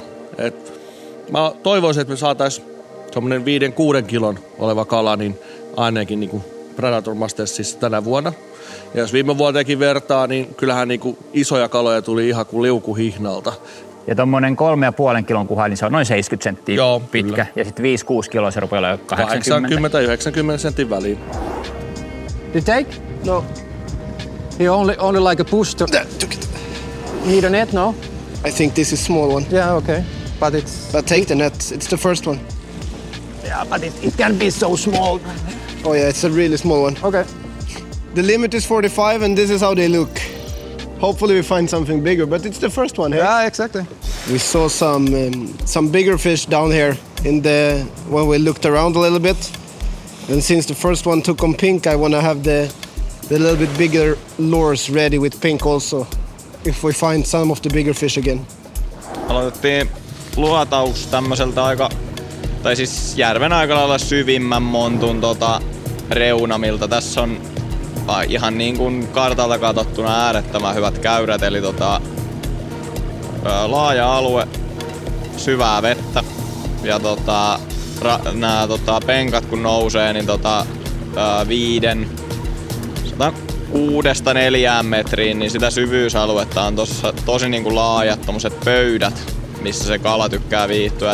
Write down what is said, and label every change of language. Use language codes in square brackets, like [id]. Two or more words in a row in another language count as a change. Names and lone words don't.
[fi] Mä toivoisin, että me saataisiin semmoinen 5-6 kilon oleva kala, niin ainakin niin kuin Predator Mastersissa tänä vuonna. Ja jos viime vuoteenkin vertaa, niin kyllähän niin kuin isoja kaloja tuli ihan kuin liukuhihnalta. Ja tommonen 3,5 kilon kuha, niin se on noin 70 senttiä pitkä. Kyllä. Ja sitten 5-6 kiloa se rupeaa olemaan 80-90 sentin väliin. [en] You take? No. You only like a push to... You need a net, no? I think this is small one. Yeah, okay. But take the net, it's the first one. Yeah, but it can be so small. Oh yeah, it's a really small one. Okay. The limit is 45 and this is how they look. Hopefully we find something bigger, but it's the first one here. Yeah, exactly. We saw some bigger fish down here when we looked around a little bit. And since the first one took on pink, I want to have the little bit bigger lures ready with pink also, if we find some of the bigger fish again. [fi] Aloitettiin luotaus tämmöseltä tai siis järven aika lailla syvimmän montun reunamilta. Tässä on ihan niin kuin kartalta katsottuna äärettömän hyvät käyrät, eli laaja alue, syvää vettä ja nämä penkat kun nousee, niin 6-4 metriin, niin sitä syvyysaluetta on tosi niin kuin laajat tommoset pöydät, missä se kala tykkää viihtyä.